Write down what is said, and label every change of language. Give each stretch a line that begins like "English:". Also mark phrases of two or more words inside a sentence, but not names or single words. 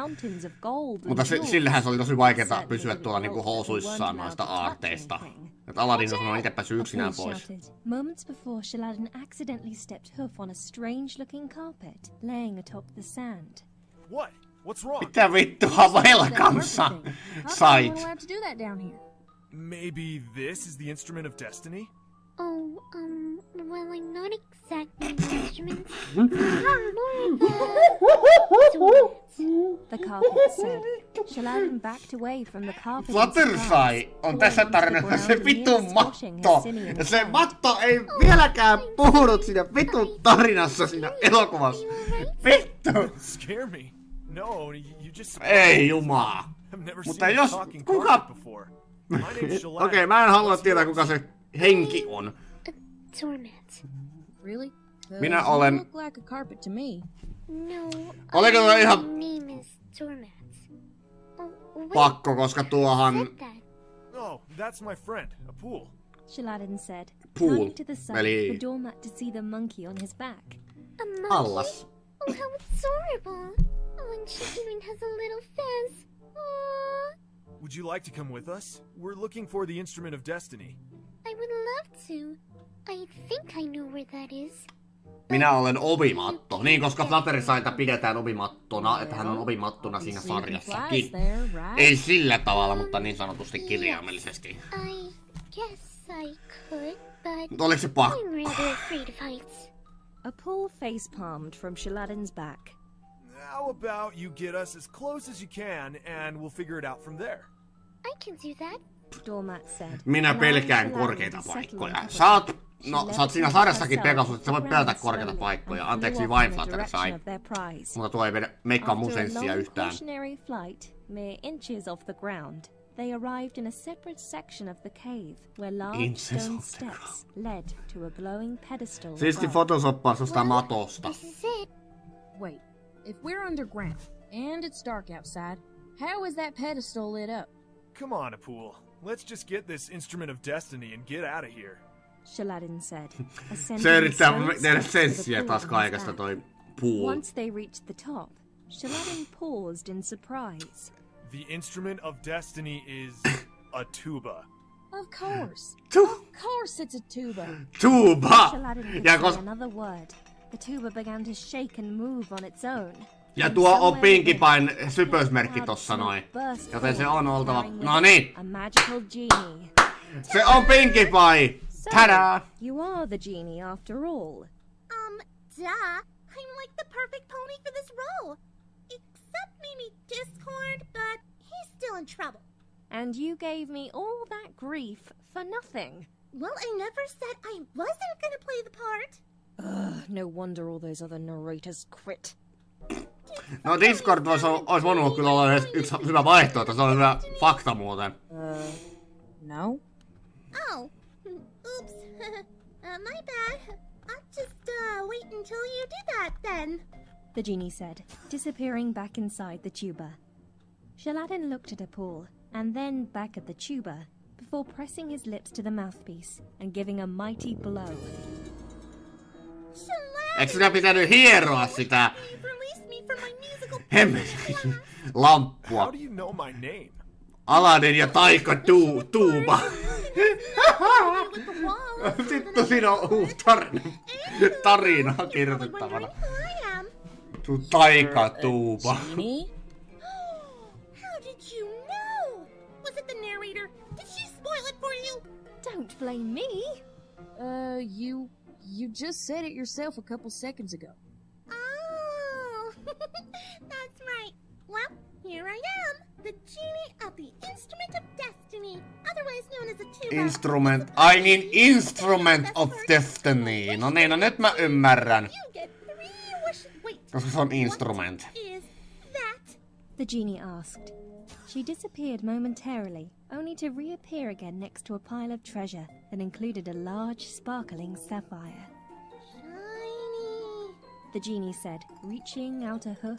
Finnish: Mutta sillähän se oli tosi vaikeeta pysyä tuolla niinku housuissaan noista aarteista. Että Aladin on itse päässyt yksinään pois.
English: Moments before, Shaladdin accidentally stepped hoof on a strange-looking carpet laying atop the sand. What? What's wrong?
Finnish: Mitä vittua velkansa sait?
English: We're allowed to do that down here. Maybe this is the instrument of destiny? Oh, well, I'm not exactly an instrument. The carpet said. Shaladdin backed away from the carpet.
Finnish: Fluttershy on tässä tarinassa se vitun matto. Ja se matto ei vieläkään puhunut siinä vitun tarinassa siinä elokuvassa. Vittu!
English: Scare me. No, you just
Finnish: Ei jumaa.
English: I've never
Finnish: Mutta
English: seen
Finnish: jos
English: a talking
Finnish: kuka...
English: carpet before. My name's Shaladdin.
Finnish: Okei, mä en halua tietää kuka se henki on.
English: Doormat. Really?
Finnish: Minä
English: You
Finnish: olen...
English: look like a carpet to me. No,
Finnish: Oliko tuo ihan
English: my name is Doormat. Oh, wait,
Finnish: pakko, koska tuohan...
English: said that. Oh, that's my friend, Apool. Shaladdin said, Pool. turning to the side
Finnish: Eli-
English: for doormat to see the monkey on his back. A monkey?
Finnish: Allas.
English: Oh, how adorable. Oh, and she even has a little fez. Aww. Would you like to come with us? We're looking for the instrument of destiny. I would love to. I think I know where that is.
Finnish: Minä olen ovimatto. Niin, koska Fluttershyta pidetään ovimattona, että hän on ovimattona siinä sarjassakin. Ei sillä tavalla, mutta niin sanotusti kirjaimellisesti.
English: I guess I could, but
Finnish: Mutta oliko se pakko?
English: I'm rather afraid of heights. Apool face-palmed from Shaladdin's back. How about you get us as close as you can, and we'll figure it out from there. I can do that. Doormat said.
Finnish: Minä
English: allowing
Finnish: pelkään
English: Shaladdin
Finnish: korkeita
English: to settle
Finnish: paikkoja.
English: on top of
Finnish: Saat...
English: it.
Finnish: No, sä oot siinä sarjassakin Pegasus, että sä voit pelätä korkeita paikkoja. Anteeksi vain Fluttershy. Mutta tuo ei meikkaa mun senssiä yhtään.
English: Cautionary flight, mere inches off the ground, they arrived in a separate section of the cave where large Inches stone off the steps led to a glowing pedestal.
Finnish: Siisti
English: above.
Finnish: photosoppaus jostain matosta.
English: This is it. Wait, if we're underground and it's dark outside, how is that pedestal lit up? Come on, Apool. Let's just get this instrument of destiny and get out of here. Shaladdin said.
Finnish: Se yrittää tehdä senssiä taas kaikesta toi Pool.
English: Once they reached the top, Shaladdin paused in surprise. The instrument of destiny is a tuba. Of course. Tuh. Of course it's a tuba. Tuba! Shaladdin
Finnish: Ja,
English: didn't say another word. The tuba began to shake and move on its own.
Finnish: ja tuo on Pinkie Pain sypösmerkki tossa noin. Joten se on oltava... No niin!
English: A magical genie.
Finnish: Se on Pinkie Pie! Tada!
English: You are the genie after all. Duh. I'm like the perfect pony for this role. Except maybe Discord, but he's still in trouble. And you gave me all that grief for nothing. Well, I never said I wasn't gonna play the part. No wonder all those other narrators quit.
Finnish: No Discord olisi voinut kyllä olla yksi hyvä vaihtoehto, se on hyvä fakta muuten. No?
English: Oh, oops. My bad. just wait until you do that then. The genie said, disappearing back inside the tuba. Shaladdin looked at a pool, and then back at the tuba, before pressing his lips to the mouthpiece and giving a mighty blow.
Finnish: Eikö sinä pitänyt hieroa sitä
English: You've released me from my musical
Finnish: hemmetin lamppua?
English: How do you know my name?
Finnish: Aladin ja taika tuuba.
English: with the walls.
Finnish: Vittu, siinä on uusi tarina kirjoitettavana.
English: Who I am.
Finnish: Taika tuuba.
English: Genie? How did you know? Was it the narrator? Did she spoil it for you? Don't blame me. You just said it yourself a couple seconds ago. Oh, that's right. Well, here I am, the genie of the Instrument of Destiny, otherwise known as a tuba. Instrument.
Finnish: Ai niin,
English: Instrument of Destiny.
Finnish: No niin, no nyt mä ymmärrän.
English: You get 3 wishes. Wait.
Finnish: Koska se on instrument.
English: What is that? The genie asked. She disappeared momentarily, only to reappear again next to a pile of treasure that included a large, sparkling sapphire. Shiny. The genie said, reaching out a hoof.